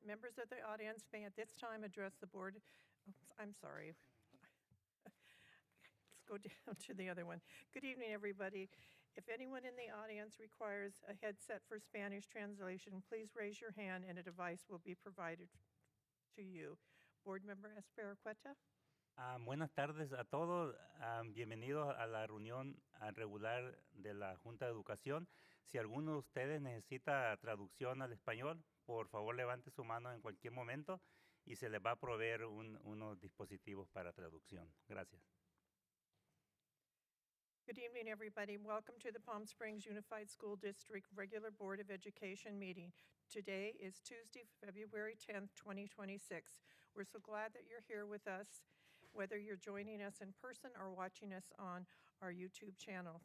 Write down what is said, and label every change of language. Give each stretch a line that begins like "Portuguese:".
English: Members of the audience may at this time address the board. Oh, I'm sorry. Let's go down to the other one. Good evening, everybody. If anyone in the audience requires a headset for Spanish translation, please raise your hand and a device will be provided to you. Board Member Espericueta.
Spanish: Buenas tardes a todos. Bienvenidos a la reunión regular de la Junta de Educación. Si alguno de ustedes necesita traducción al español, por favor levante su mano en cualquier momento y se les va a proveer unos dispositivos para traducción. Gracias.
English: Good evening, everybody. Welcome to the Palm Springs Unified School District Regular Board of Education meeting. Today is Tuesday, February 10th, 2026. We're so glad that you're here with us, whether you're joining us in person or watching us on our YouTube channel.